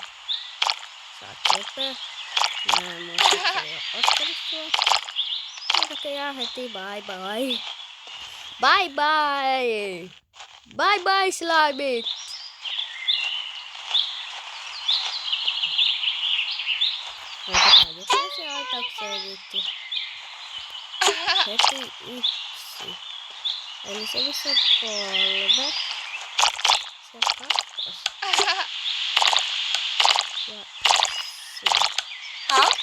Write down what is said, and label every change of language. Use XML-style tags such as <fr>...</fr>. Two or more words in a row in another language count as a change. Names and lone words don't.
<fi>Saat söpö. Mä en muista, että ei oo ottanut sua. Näköjään heti</fi> <en>bye bye. Bye bye! Bye bye slimeit!</en> <fi>Otetaan jokaisen aitaukseen viitti. Heti yksi. Eli se missä on 3. Se on 2. Ja siinä.</fi>